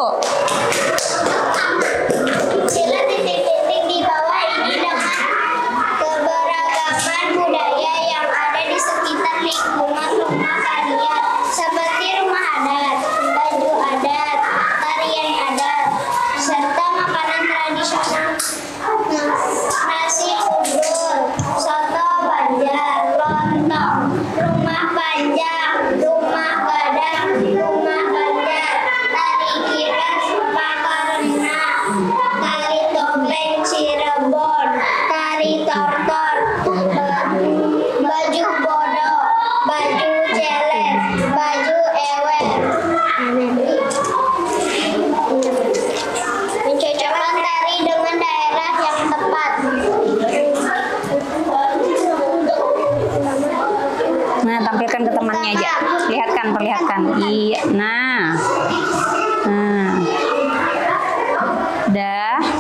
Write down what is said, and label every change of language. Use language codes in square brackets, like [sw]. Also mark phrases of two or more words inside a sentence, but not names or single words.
[id] Sila titik-titik di bawah ini dengan keberagaman budaya yang ada di sekitar lingkungan rumah kalian, seperti rumah adat, baju adat, tarian adat, serta makanan tradisional. Nasi udul, soto Banjar, lontong, rumah panjang, rumah gadang, rumah Banjar, tari kiras, Pakarena, tari topeng Cirebon, tari tortor, baju bodo, baju celeng, baju ewer. Mencocokkan tari dengan daerah yang tepat. Nah, tampilkan ke temannya aja. Lihatkan, perlihatkan. Iya. Nah. Udah.